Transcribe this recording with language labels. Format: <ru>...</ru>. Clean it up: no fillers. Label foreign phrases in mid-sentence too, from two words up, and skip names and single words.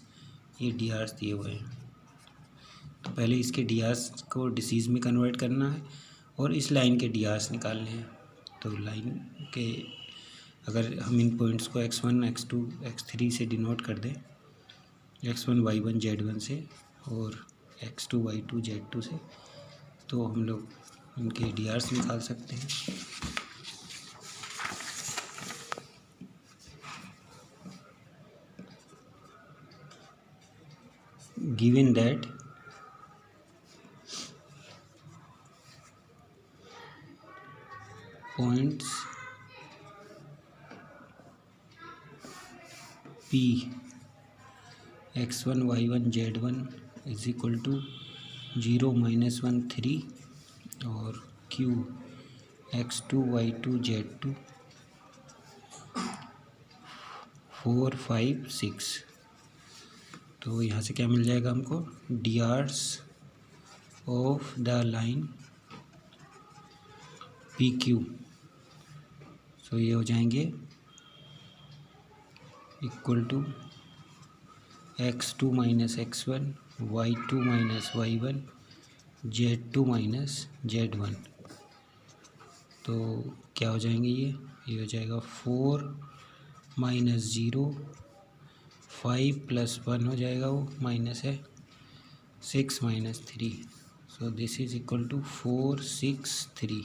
<hi>ये</hi> <en>D Rs</en> <hi>दिए हुए हैं, तो पहले इसके</hi> <en>D Rs</en> <hi>को डिसीज़ में कन्वर्ट करना है और इस लाइन के</hi> <en>D Rs</en> <hi>निकालने हैं। तो लाइन के अगर हम इन पॉइंट्स को x1 x2 x3 से डिनोट कर दें, x1 y1 z1 से और x2 y2 z2 से, तो हम लोग इनके</hi> <en>D Rs</en> <hi>निकाल सकते हैं।</hi> <en>given that points P x1 y1 z1 is equal to 0 -1 3 और Q x2 y2 z2 4 5 6।</en> <hi>तो यहाँ से क्या मिल जाएगा हमको?</hi> <en>D Rs of the line P Q.</en> <hi>सो ये हो जाएंगे</hi> <en>equal to</en> <hi>x2 - x1 y2 - y1 z2 - z1। तो क्या हो जाएंगे ये हो जाएगा 4 - 0 5 + 1 हो जाएगा, वो माइनस है 6 - 3।</hi> <en>so this is equal to 4 6 3।</en>